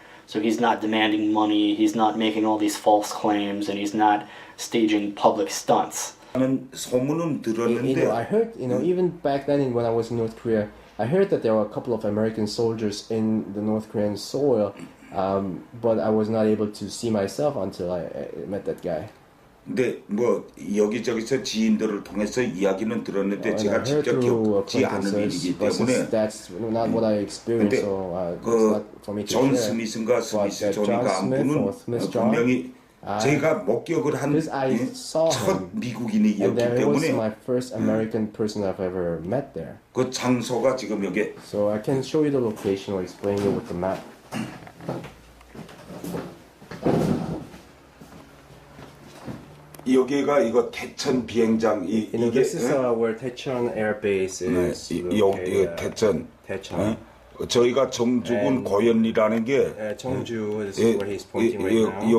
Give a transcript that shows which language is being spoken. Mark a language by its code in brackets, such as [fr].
[en] So he's not demanding money, he's not making all these false claims, and he's not staging public stunts. I heard, even back then when I was in North Korea, I heard that there were a couple of American soldiers in the North Korean soil, but I was not able to see myself until I met that guy. [ko] 근데 뭐 여기저기서 지인들을 통해서 이야기는 들었는데 제가 직접 겪지 않은 일이기 때문에 [en] that's not what I experienced, so it's not for me to [ko] 존 [en] share. [ko] 스미스인가 스미스 존인가 한 분은 분명히 제가 목격을 한 첫 미국인이었기 [en] and that was [ko] 때문에 [en] my first American person I've ever met there. [ko] 그 장소가 지금 여기 [en] So I can show you the location or explain it with the map. [ko] 여기가 이거 태천 비행장 이게 [en] this is where Taechon Air Base is [ko] 요 태천 [en] Taechon. [ko] 저희가 정주군 고현리라는 게 [en] Cheongju, this is where he's pointing right now.